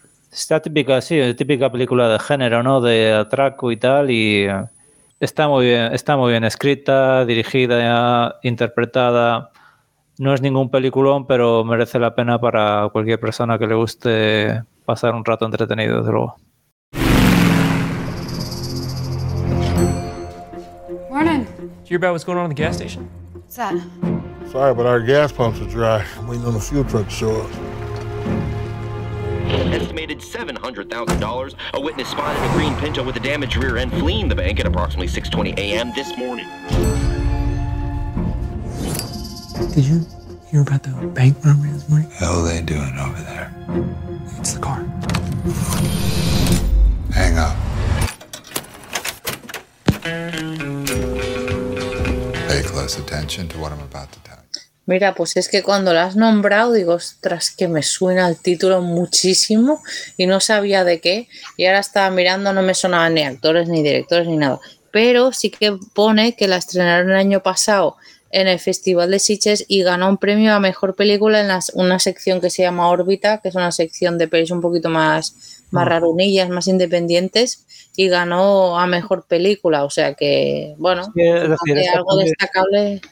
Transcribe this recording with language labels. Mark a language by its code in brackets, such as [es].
[es] Está típica, sí, típica película de género, ¿no? De atraco y tal y... está muy bien escrita, dirigida, interpretada. No es ningún peliculón, pero merece la pena para cualquier persona que le guste pasar un rato entretenido, desde luego. [en] Morning. Did you hear about what's going on at the gas station? What's that? Sorry, but our gas pumps are dry. I'm waiting on the fuel truck to show up. Estimated $700,000. A witness spotted a green Pinto with a damaged rear end fleeing the bank at approximately 6:20 a.m. this morning. Did you hear about the bank robbery this morning? How are they doing over there? It's the car. Hang up. Pay close attention to what I'm about to tell. [es] Mira, pues es que cuando la has nombrado digo, ostras, que me suena el título muchísimo y no sabía de qué. Y ahora estaba mirando, no me sonaban ni actores, ni directores, ni nada. Pero sí que pone que la estrenaron el año pasado en el Festival de Sitges y ganó un premio a Mejor Película en una sección que se llama Órbita, que es una sección de pelis un poquito más rarunillas, más independientes, y ganó a Mejor Película, o sea que, bueno, sí, es decir, algo destacable.